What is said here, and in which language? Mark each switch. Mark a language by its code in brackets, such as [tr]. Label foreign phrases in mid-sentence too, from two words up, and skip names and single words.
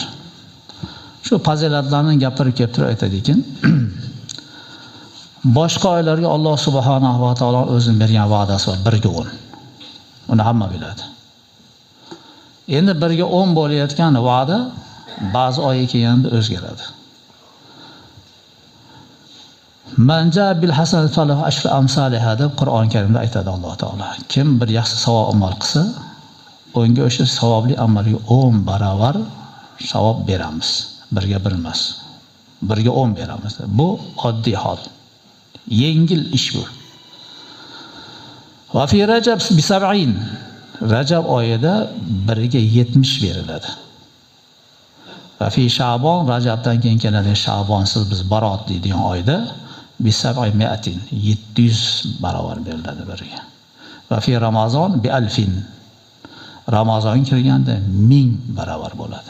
[uz] Shu fazilatlarni gapirib kelib turib aytadiki, boshqa oylarga Alloh [ar] سبحانه وتعالى [uz] o'zining bergan va'dasi bor, 1/10. Uni hamma biladi. Endi 1/10 bo'layotgan va'da ba'zi oyga kelganda o'zgaradi. [ar] من جاء بالحسنة فله عشر أمثالها [uz] deb Qur'on Karimda aytadi Alloh taolo. Kim bir yaxshi savob amal qilsa, unga o'sha savobli amalga 10 barobar savob beramiz. 1 ga 1 emas. 1 ga 10 beramiz. Bu oddiy hol. Yengil ish bu. [ar] وفي رجب بـ 70. [uz] Rajab oyida 1 ga 70 beriladi. [ar] وفي شعبان, [uz] Rajabdan keyin keladigan Sha'bonsiz biz Barot deydigan oyda bi 700 barobar beriladi 1 ga. [ar] وفي رمضان بـ 1000. [uz] Ramazon kirganda 1000 barobar bo'ladi.